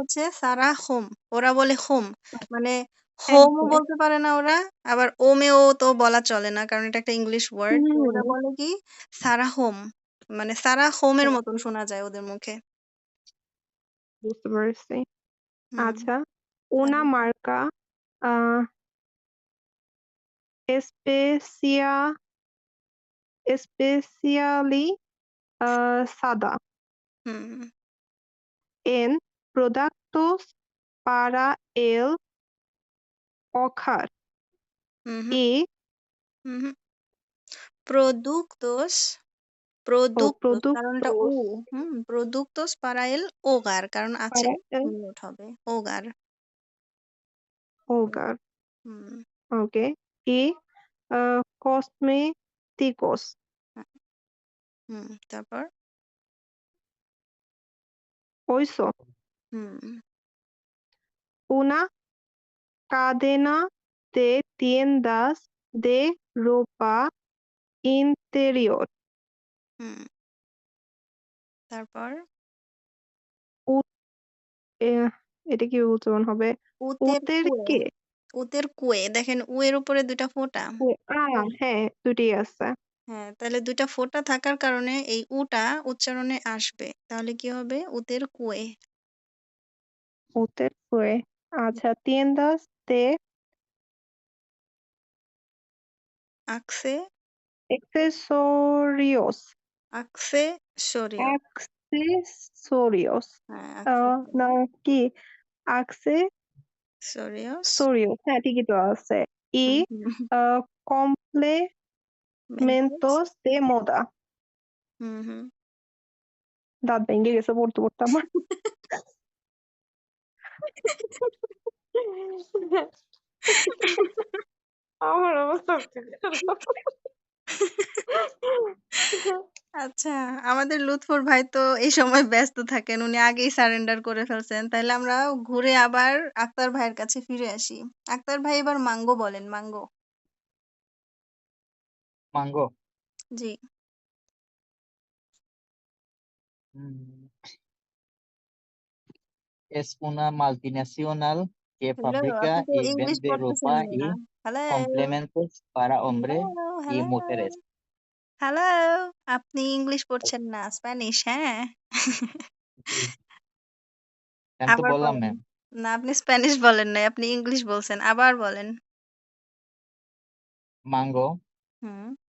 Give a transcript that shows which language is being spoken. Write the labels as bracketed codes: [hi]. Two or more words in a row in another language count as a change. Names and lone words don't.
[bn] হচ্ছে সারা হোম। ওরা বলে হোম, মানে হ্যাঁ হোমও হ্যাঁ বলতে পারে না ওরা, আবার ওমেও তো বলা চলে না কারণ এটা একটা ইংলিশ ওয়ার্ড। তো ওরা হুম, বলে কি সারা হোম, মানে সারা হোমের হ্যাঁ, মতন শোনা যায় ওদের মুখে। বুঝতে পারছি হুম। আচ্ছা una তারপর [es] marca ah, especia especially sada [bn] হুম [es] en productos para el hogar [bn] হুম [es] y [bn] হুম প্রোদুক্তোস, প্রোদুক্তোস কারণ এটা উ। [es] productos productos para el hogar, [bn] কারণ আছে [es] para el [bn] মিউট হবে ওগার। [es] hogar [bn] হুম [es] ok y cosméticos [bn] তারপর [es] oiso [bn] হুম [es] una cadena de tiendas de ropa interior [bn] হুম তারপর উ- এ- এটা কি উচ্চারণ হবে উতের উতের কুয়ে। কে উতের কুয়ে দেখেন, উ এর উপরে দুইটা ফোঁটা। হ্যাঁ দুটি আছে হ্যাঁ, তাহলে দুইটা ফোঁটা থাকার কারণে এই উটা উচ্চারণে আসবে, তাহলে কি হবে উতের কুয়ে। উতের কুয়ে আচ্ছা [es] tiendas de আকসে accesorios acce sorio. accesorios [bn] হ্যাঁ আকসে না কি [es] সরিওস। accesorios [bn] হ্যাঁ ঠিকই তো আছে [es] y complementos de moda [bn] হুম হুম দাঁত ভেঙে গেছে পড়তে পড়তে আমার আমার অবস্থা হচ্ছে খারাপ। আচ্ছা, আমাদের লুৎফর ভাই তো এই সময় ব্যস্ত থাকেন, উনি আগেই সারেন্ডার করে ফেলছেন। তাহলে আমরা ঘুরে আবার আক্তার ভাইয়ের কাছে ফিরে আসি। আক্তার ভাই এবার মাঙ্গো বলেন, মাঙ্গো। মাঙ্গো। জি। [es] Es una multinacional que [bn] হ্যালো, [es] fabrica [bn] আপনি তো [es] y [bn] ইংলিশ [es] vende [bn] পড়তেছেন [es] ropa [bn] না। [es] y [bn] হ্যালো, [es] complementos para hombres [bn] হ্যালো, [es] y [bn] হ্যালো, [es] mujeres. [bn] হ্যালো। আপনি ইংলিশ পড়ছেন না, স্প্যানিশ, হ্যাঁ। জি, আমি তো আবার বললাম বলেন। ম্যাম। না আপনি স্প্যানিশ বলেন নাই, আপনি ইংলিশ বলছেন। আবার বলেন। মাঙ্গো। হুম।